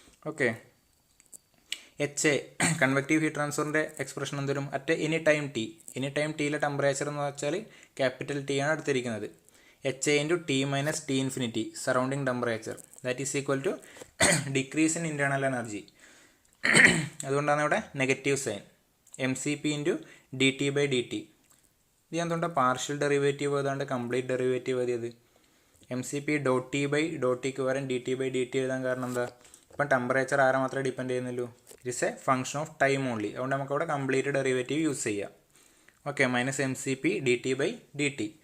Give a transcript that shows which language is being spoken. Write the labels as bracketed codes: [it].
[ml] Okay, HA convective heat ട്രാൻസ്ഫറിൻ്റെ expression എന്തോരും, [en] At any time T. [ml] Any time Tയിലെ temperature എന്ന് വെച്ചാൽ capital T ആണ് എടുത്തിരിക്കുന്നത്. HA into T minus T infinity surrounding temperature, [en] That is equal to decrease in internal energy. [ml] അതുകൊണ്ടാണ് ഇവിടെ negative sign. MCP into DT/dt. ഇത് എന്തുകൊണ്ടാണ് partial derivative ഏതാണ്ട് complete derivative എഴുതിയത്. MCP .T/.Tക്ക് പകരം DT/dt എഴുതാൻ കാരണം എന്താ, ഇപ്പം ടെമ്പറേച്ചർ ആരെ മാത്രമേ ഡിപ്പെൻഡ് ചെയ്യുന്നുള്ളൂ, [en] It is a function of time only. [ml] അതുകൊണ്ട് നമുക്ക് അവിടെ കംപ്ലീറ്റ് ഡെറിവേറ്റീവ് യൂസ് ചെയ്യാം. Okay, minus MCP DT/dt.